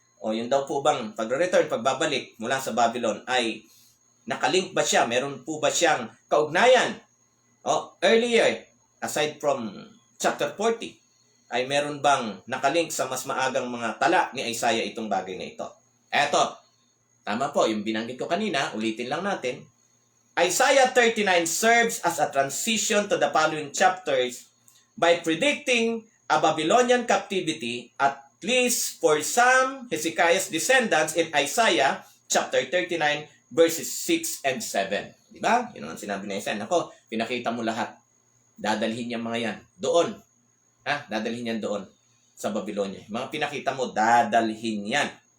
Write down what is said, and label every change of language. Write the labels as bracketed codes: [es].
[tl] O yun daw po bang pag-return, pagbabalik mula sa Babylon ay nakalink ba siya? Meron po ba siyang kaugnayan? O earlier, aside from chapter 40, ay meron bang nakalink sa mas maagang mga tala ni Isaiah itong bagay na ito? Eto, tama po, yung binanggit ko kanina, ulitin lang natin. [en] Isaiah 39 serves as a transition to the following chapters by predicting a Babylonian captivity, at least for some Hezekiah's descendants in Isaiah chapter 39, verses 6 and 7. [tl] Di ba? Yun ang sinabi ni Isaiah. Ako, pinakita mo lahat. Dadalhin niya mga yan. Doon. Dadalhin yan doon sa Babylonia. Mga pinakita mo, dadalhin yan.